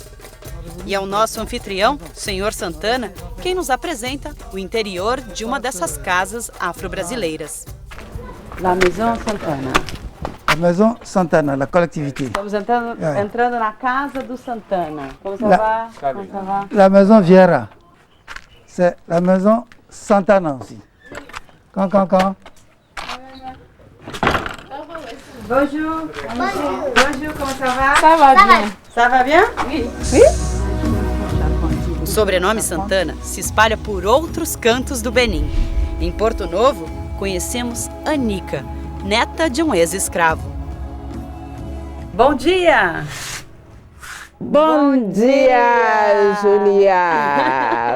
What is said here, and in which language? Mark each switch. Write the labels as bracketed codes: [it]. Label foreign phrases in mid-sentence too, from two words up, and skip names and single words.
[pt] E é o nosso anfitrião, Senhor Santana, quem nos apresenta o interior de uma dessas casas afro-brasileiras. [fr] La Maison Santana. La Maison Santana, la collectivité. [pt] Estamos entrando na casa do Santana. Como você [fr] La- [pt] vai? Como você vai? [fr] La Maison Vieira. C'est la Maison Santana aussi. Quand. Bonjour. Bonjour, [pt] como você vai? [fr] Ça va bien. Ça va bien? [pt] O sobrenome Santana se espalha por outros cantos do Benim. Em Porto Novo, conhecemos Anica, neta de um ex-escravo. Bom dia! Bom dia, Julia.